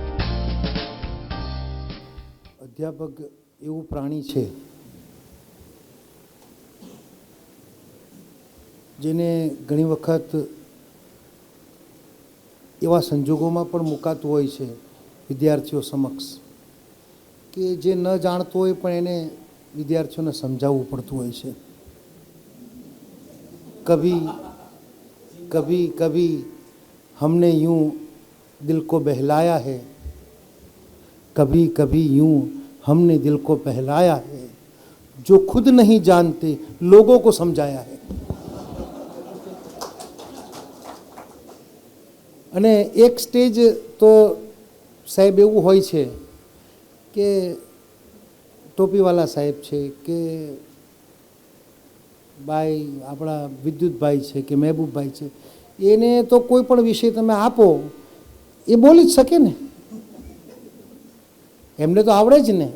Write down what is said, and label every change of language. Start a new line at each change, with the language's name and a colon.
Gujarati: અધ્યાપક એવું પ્રાણી છે જેને ઘણી વખત એવા સંજોગોમાં પણ મુકાતું હોય છે વિદ્યાર્થીઓ સમક્ષ કે જે ન જાણતો હોય પણ એને વિદ્યાર્થીઓને સમજાવવું પડતું હોય છે।
Hindi: કભી કભી કભી हमने यूं दिल को बहलाया है, कभी कभी यूं हमने दिल को बहलाया है, जो खुद नहीं जानते लोगों को समझाया है।
Gujarati: અને એક સ્ટેજ તો સાહેબ એવું હોય છે કે ટોપીવાલા સાહેબ છે કે ભાઈ આપણા વિદ્યુતભાઈ છે કે મહેબૂબભાઈ છે, એને તો કોઈ પણ વિષય તમે આપો એ બોલી જ શકે ને, એમને તો આવડે જ ને।